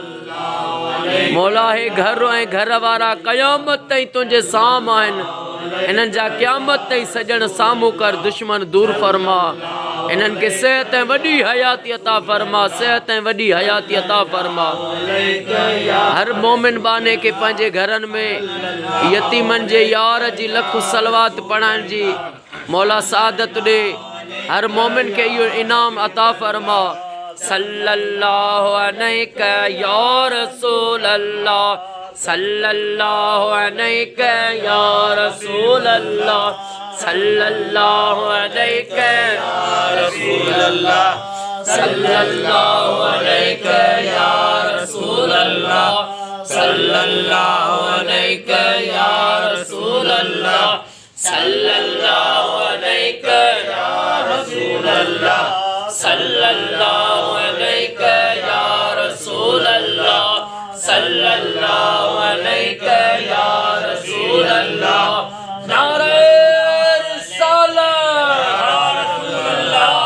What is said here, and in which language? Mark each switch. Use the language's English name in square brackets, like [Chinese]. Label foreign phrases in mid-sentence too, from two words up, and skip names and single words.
[Sindhi] मौला हे घर ऐं घर वारा क़यामत ताईं तुंहिंजे साम आहिनि इन्हनि जा क़यामत ताईं सजण साम्हूं कर दुश्मन दूर फरमा इन्हनि खे सेहत ऐं वॾी हयाती अता फरमा सेहत ऐं वॾी हयाती अता फरमा हर मोमिन बाने खे पंहिंजे घरनि में यतीमनि जे यार जी लख सलवात पढ़ाइण जी मौला सादत ॾे हर मोमिन खे इहो इनाम अता फरमा [Arabic] صلى الله عليك يا رسول الله صلى الله عليك يا رسول الله صلى الله عليك يا رسول الله صلى الله عليك يا رسول الله صلى الله عليك يا رسول الله صلى الله عليك يا رسول الله صلى الله عليك يا رسول الله صلى الله عليك يا رسول الله [Urdu] نعرۂ رسالت